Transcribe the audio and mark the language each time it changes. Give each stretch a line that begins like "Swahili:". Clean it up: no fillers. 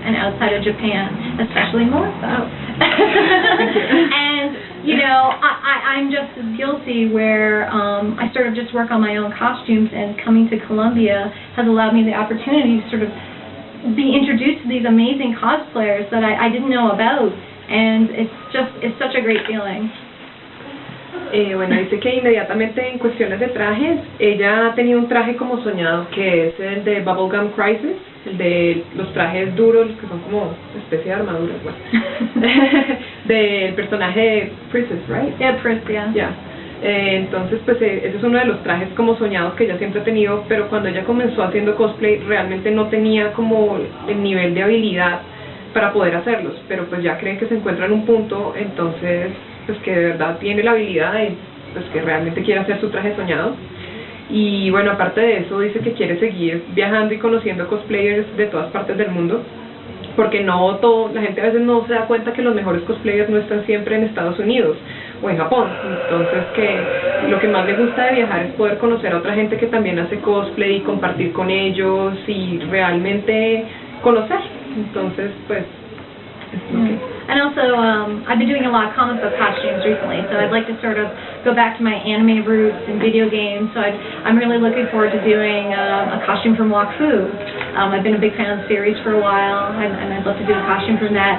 English: and outside of Japan, especially Melissa. And, you know, I'm just as guilty where I sort of just work on my own costumes, and coming to Colombia has allowed me the opportunity to sort of be introduced to these amazing cosplayers that I didn't know about, and it's such a great feeling.
Spanish: Bueno, dice que inmediatamente en cuestiones de trajes, ella ha tenido un traje como soñado, que es el de Bubblegum Crisis, el de los trajes duros, que son como especie de armaduras, bueno. Del personaje de Princess, right?
English: Yeah, Pris, yeah. Yeah.
Spanish: Entonces, pues ese es uno de los trajes como soñados que ella siempre ha tenido, pero cuando ella comenzó haciendo cosplay realmente no tenía como el nivel de habilidad para poder hacerlos, pero pues ya cree que se encuentra en un punto, entonces pues que de verdad tiene la habilidad y pues que realmente quiere hacer su traje soñado. Y bueno, aparte de eso dice que quiere seguir viajando y conociendo cosplayers de todas partes del mundo, porque la gente a veces no se da cuenta que los mejores cosplayers no están siempre en Estados Unidos o en Japón. Entonces que lo que más le gusta de viajar es poder conocer a otra gente que también hace cosplay y compartir con ellos y realmente conocer. Entonces pues
English: And also, I've been doing a lot of comic book costumes recently, so I'd like to sort of go back to my anime roots and video games, so I'm really looking forward to doing a costume from Wakfu. I've been a big fan of the series for a while, and I'd love to do a costume from that.